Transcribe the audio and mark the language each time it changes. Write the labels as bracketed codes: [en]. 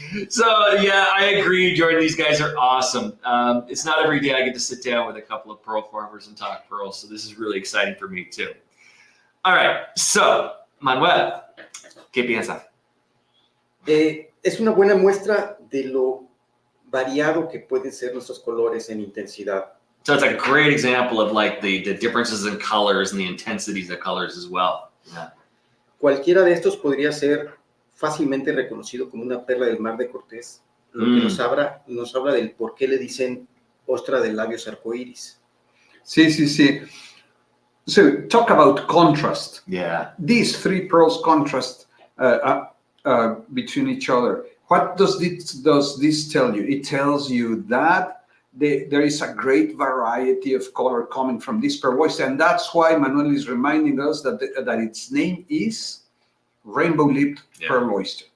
[en] So yeah, I agree, Jordan. These guys are awesome. It's not every day I get to sit down with a couple of pearl farmers and talk pearls, so this is really exciting for me too. All right, so Manuel, [es] ¿qué piensas? Es una buena muestra de lo variado que pueden ser nuestros colores en intensidad. [en] So it's a great example of like the differences in colors and the intensities of colors as well. Yeah. [es] Cualquiera de estos podría ser fácilmente reconocido como una perla del mar de Cortés, lo que nos habla del por qué le dicen ostra de labios arcoíris. [en] Sí. So talk about contrast. Yeah. These three pearls contrast between each other. What does this tell you? It tells you that there is a great variety of color coming from this pearl oyster, and that's why Manuel is reminding us that its name is rainbow-lipped pearl oyster.